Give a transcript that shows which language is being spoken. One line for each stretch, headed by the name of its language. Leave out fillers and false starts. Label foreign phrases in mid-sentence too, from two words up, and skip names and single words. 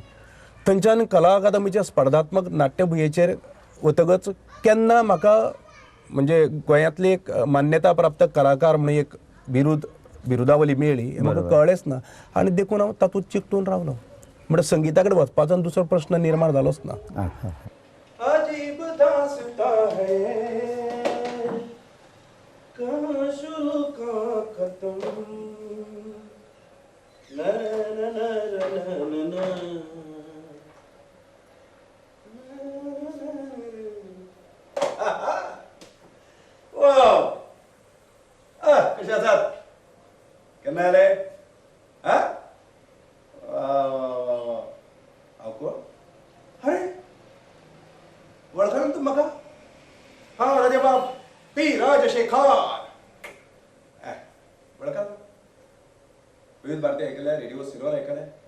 Konkani: थंयच्यान कला अकादमीच्या स्पर्धात्मक नाट्यभुंयेचेर वतगच केन्ना म्हाका म्हणजे गोंयांतली एक मान्यता प्राप्त कलाकार म्हणून एक बिरुदावली मेळ्ळी हें म्हाका कळ्ळेंच ना. आनी देखून हांव तातूंत चिकटून रावलो. म्हणजे संगीता कडेन वचपाचो दुसरो प्रश्न निर्माण जालोच ना.
Hindi: अजीब दास्तां है कहाँ शुरू कहाँ खत्म ना ना ना ना ना ना
Konkani: वाव कशा आसात केन्ना आले हा हांव कोण अरे वळखना तूं म्हाका हांव राजाबाब पी राजशेखर वळखना विविध भारती आयकले रेडिओ सिल्वर आयकले